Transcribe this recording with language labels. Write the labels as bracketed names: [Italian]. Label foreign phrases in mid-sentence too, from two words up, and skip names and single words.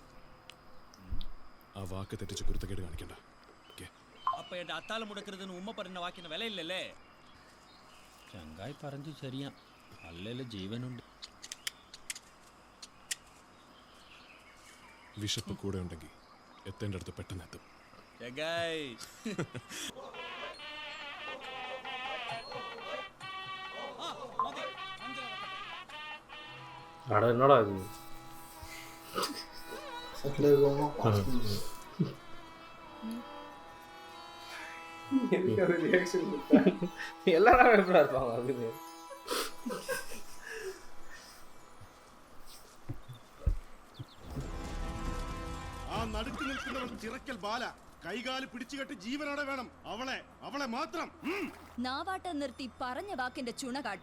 [Malayalam] ആ വാക്ക് തെറ്റിച്ച് കുരുത്തക്കേട് കാണിക്കണ്ട. അപ്പൊ എന്റെ അത്താളം മുടക്കരുതെന്ന് ഉമ്മ പറഞ്ഞ വാക്കിന് വിലയില്ലല്ലേ? ചങ്കായി പറഞ്ഞു ശരിയാ, അല്ലല്ലോ ജീവനുണ്ട്. വിശപ്പ് കൂടെ ഉണ്ടെങ്കിൽ എത്തേണ്ട അടുത്ത് പെട്ടെന്ന് എത്തും. [Tamil] என்னடா இது? எல்லாரும் எப்படி இருப்பாங்க அதுக்கு? [Malayalam] ആ നടുക്ക് നിൽക്കുന്നവൾ ചിറക്കൽ ബാല. കൈകാല് പിടിച്ചുകെട്ടി ജീവനോടെ വേണം അവളെ മാത്രം. നാവാട്ടം നിർത്തി പറഞ്ഞ വാക്കിന്റെ ചുണ കാട്ട്.